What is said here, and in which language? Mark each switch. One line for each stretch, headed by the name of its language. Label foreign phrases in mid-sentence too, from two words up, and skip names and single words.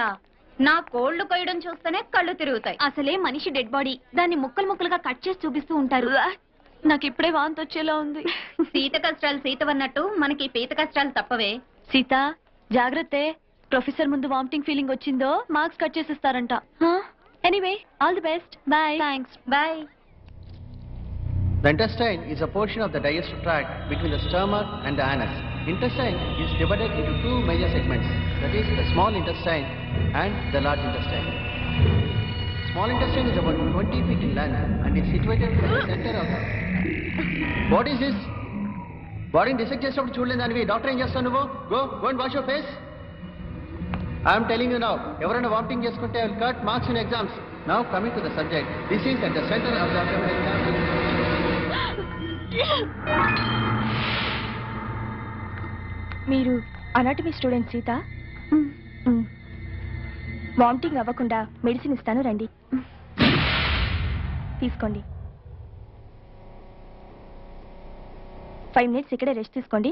Telugu: నా కోళ్లు కొయ్యడం చూస్తేనే కళ్ళు తిరుగుతాయి. అసలే మనిషి
English: dead body,
Telugu: దాన్ని ముక్కలు ముక్కలుగా కట్ చేసి చూపిస్తూ ఉంటారు. నాకు ఇప్పుడే వాంతి వచ్చేలా ఉంది. సీత కష్టాలు సీతవన్నట్టు మనకి పీత కష్టాలు తప్పవే. సీత జాగ్రత్త, ప్రొఫెసర్ ముందు
English: vomiting feeling
Telugu: వచ్చిందో
English: marks cut
Telugu: చేసిస్తారంట.
English: Anyway, all the best. Bye. Thanks. బాయ్. The intestine is a portion of the digestive tract between the stomach and the anus. Intestine is divided into two major segments, that is the small intestine and the large intestine. Small intestine is about 20 feet in length and is situated at the center of the... What is this? Body dissect
Telugu: చేసినప్పుడు చూడలేదు దానివి. డాక్టర్ ఏం చేస్తావు నువ్వు?
English: Go and wash your face. I am telling you now,
Telugu: ఎవరైనా వామిటింగ్ చేసుకుంటే
English: I will cut marks in exams. Now coming to the subject, this is at the center of the abdominal cavity.
Telugu: మీరు
English: anatomy student
Telugu: సీత? వామిటింగ్ అవ్వకుండా మెడిసిన్ ఇస్తాను, రండి. తీసుకోండి. 5 minutes ఇక్కడే రెస్ట్ తీసుకోండి.